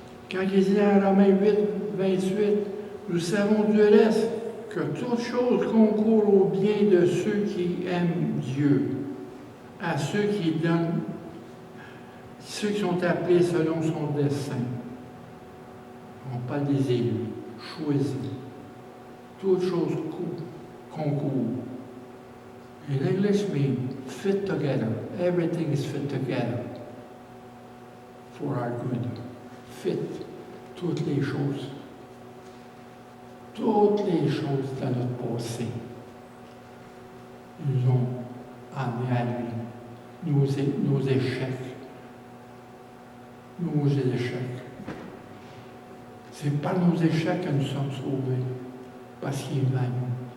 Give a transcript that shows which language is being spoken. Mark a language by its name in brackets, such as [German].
[French] Quand il dit en Romains 8, 28, nous savons du reste que toute chose concourt au bien de ceux qui aiment Dieu, à ceux qui donnent, ceux qui sont appelés selon son dessein. On parle des élus, choisis. Toute chose concourt. [English] In English means fit together. Everything is fit together for our good. [French] Fit. Toutes les choses. Toutes les choses dans notre passé nous ont amenés à lui. Nos échecs. Nos échecs. C'est par nos échecs que nous sommes sauvés. Parce qu'il est à nous.